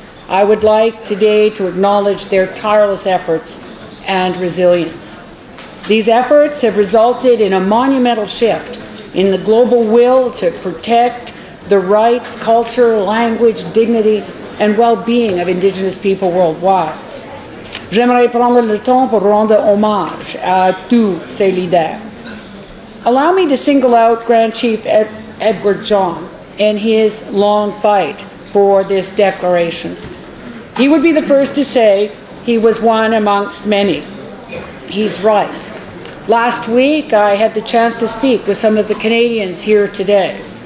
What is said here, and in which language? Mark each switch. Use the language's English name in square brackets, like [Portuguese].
[English] I would like today to acknowledge their tireless efforts and resilience. These efforts have resulted in a monumental shift in the global will to protect the rights, culture, language, dignity, and well-being of Indigenous people worldwide. [French] J'aimerais prendre le temps pour rendre hommage à tous ces leaders. [English] Allow me to single out Grand Chief Edward John and his long fight for this declaration. He would be the first to say he was one amongst many. He's right. Last week, I had the chance to speak with some of the Canadians here today.